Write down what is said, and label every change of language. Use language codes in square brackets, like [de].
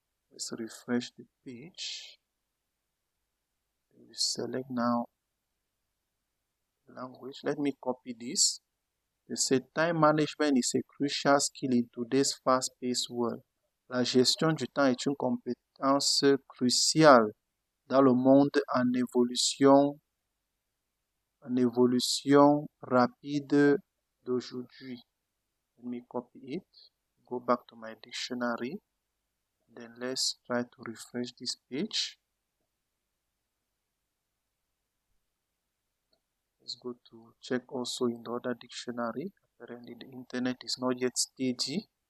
[en] Let's refresh the page. We select now language. Let me copy this. They say time management is a crucial skill in today's fast-paced world. [fr] La gestion du temps est une compétence cruciale dans le monde en évolution rapide d'aujourd'hui. [en] Let me copy it. Go back to my dictionary. Then let's try to refresh this page. Let's go to check also in the other dictionary. Apparently the internet is not yet steady.